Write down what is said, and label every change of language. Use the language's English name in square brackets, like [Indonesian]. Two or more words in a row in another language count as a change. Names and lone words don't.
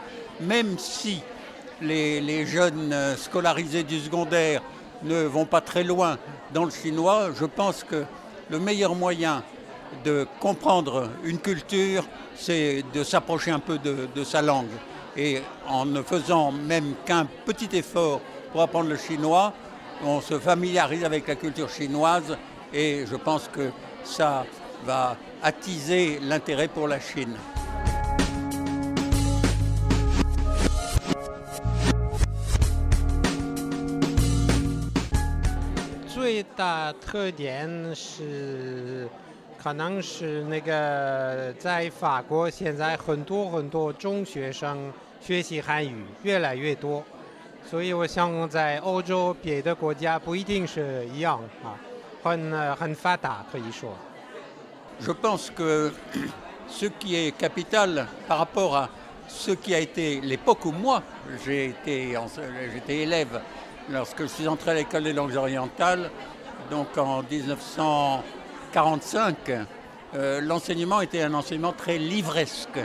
[French] Même si les jeunes scolarisés du secondaire ne vont pas très loin dans le chinois, je pense que le meilleur moyen de comprendre une culture, c'est de s'approcher un peu de sa langue. Et en ne faisant même qu'un petit effort pour apprendre le chinois, on se familiarise avec la culture chinoise et je pense que ça va attiser l'intérêt pour la Chine. [Chinese] 最大特点是，可能是那个在法国现在很多中学生学习汉语越来越多，所以我想在欧洲别的国家不一定是一样啊，很发达可以说。 [French] Je pense que ce qui est capital par rapport à ce qui a été l'époque où moi j'étais élève lorsque je suis entré à l'école des langues orientales, donc en 1945, l'enseignement était un enseignement très livresque.